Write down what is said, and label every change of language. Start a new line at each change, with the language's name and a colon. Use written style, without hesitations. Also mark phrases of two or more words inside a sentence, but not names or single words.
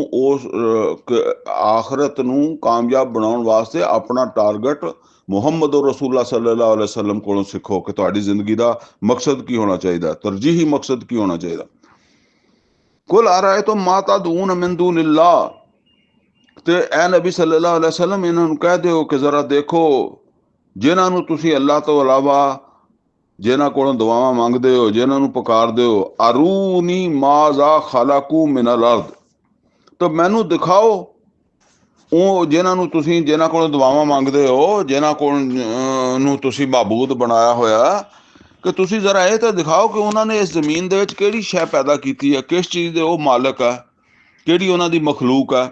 Punjabi: ਨੂੰ ਕਾਮਯਾਬ ਬਣਾਉਣ ਵਾਸਤੇ ਆਪਣਾ ਟਾਰਗੇਟ ਮੁਹੰਮਦ
Arabic: رسول الله صلى الله عليه وسلم
Punjabi: ਕੋਲੋਂ ਸਿੱਖੋ ਕਿ ਤੁਹਾਡੀ ਜ਼ਿੰਦਗੀ ਦਾ ਮਕਸਦ ਕੀ ਹੋਣਾ ਚਾਹੀਦਾ, ਤਰਜੀਹੀ ਮਕਸਦ ਕੀ ਹੋਣਾ ਚਾਹੀਦਾ।
Arabic: قل أرأيتم ما تدعون من دون الله,
Punjabi: ਤੇ ਐ ਨਬੀ
Arabic: صلى الله عليه وسلم
Punjabi: ਇਹਨਾਂ ਨੂੰ ਕਹਿ ਦਿਓ ਕਿ ਜ਼ਰਾ ਦੇਖੋ, ਜਿਨ੍ਹਾਂ ਨੂੰ ਤੁਸੀਂ ਅੱਲਾਹ ਤੋਂ ਇਲਾਵਾ ਜਿਨ੍ਹਾਂ ਕੋਲੋਂ ਦੁਆਵਾਂ ਮੰਗਦੇ ਹੋ, ਜਿਨ੍ਹਾਂ ਨੂੰ ਪੁਕਾਰਦੇ ਹੋ,
Arabic: أروني ماذا خلقوا من الأرض,
Punjabi: ਤਾਂ ਮੈਨੂੰ ਦਿਖਾਓ ਉਹ ਜਿਨ੍ਹਾਂ ਕੋਲੋਂ ਦੁਆਵਾਂ ਮੰਗਦੇ ਹੋ, ਜਿਨ੍ਹਾਂ ਕੋਲ ਨੂੰ ਤੁਸੀਂ ਮਾਬੂਦ ਬਣਾਇਆ ਹੋਇਆ, ਕਿ ਤੁਸੀਂ ਜ਼ਰਾ ਇਹ ਤਾਂ ਦਿਖਾਓ ਕਿ ਉਹਨਾਂ ਨੇ ਇਸ ਜ਼ਮੀਨ ਦੇ ਵਿੱਚ ਕਿਹੜੀ ਸ਼ੈ ਪੈਦਾ ਕੀਤੀ ਹੈ, ਕਿਸ ਚੀਜ਼ ਦੇ ਉਹ ਮਾਲਕ ਹੈ, ਕਿਹੜੀ ਉਹਨਾਂ ਦੀ ਮਖਲੂਕ ਹੈ।